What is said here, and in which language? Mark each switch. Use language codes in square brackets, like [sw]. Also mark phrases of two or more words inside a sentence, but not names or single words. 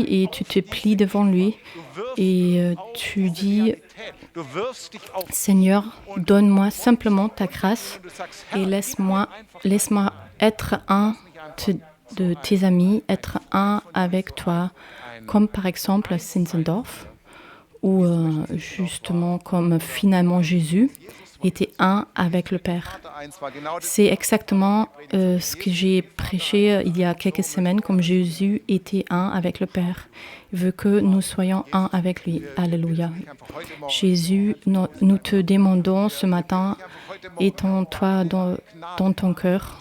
[fr] et tu te plies devant lui et tu dis, Seigneur, donne-moi simplement ta grâce et laisse-moi être un de tes amis, être un avec toi, comme par exemple Zinzendorf, ou justement comme finalement Jésus, était un avec le Père. [de] Vater eins war, genau das. [fr] C'est exactement ce que j'ai prêché il y a quelques semaines, comme Jésus était un avec le Père. Il veut que nous soyons un avec lui. Alléluia. Jésus, nous te demandons ce matin, étends-toi dans ton cœur.